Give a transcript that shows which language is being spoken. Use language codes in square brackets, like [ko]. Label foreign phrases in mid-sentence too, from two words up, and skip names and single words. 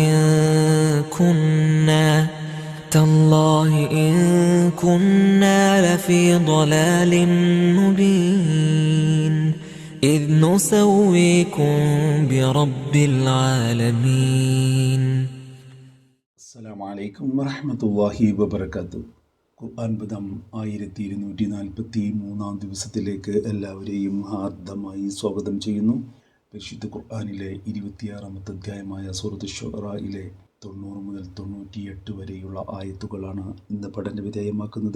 [ar] إن كنا لفي ضلال مبين إذ نسويكم برب العالمين. السلام عليكم ورحمة الله وبركاته. [ml] ഖുർആൻ പദം 1243 ദിവസത്തിലേക്ക് എല്ലാവരെയും ഹാർദമായി സ്വാഗതം ചെയ്യുന്നു. പരിശുദ്ധ ഖുർആനിലെ 26-ാമത്തെ അധ്യായമായ സൂറത്ത് ശുഅറയിലെ 90 മുതൽ 98 വരെയുള്ള ആയത്തുകളാണ് ഇന്ന് പഠന വിധേയമാക്കുന്നത്.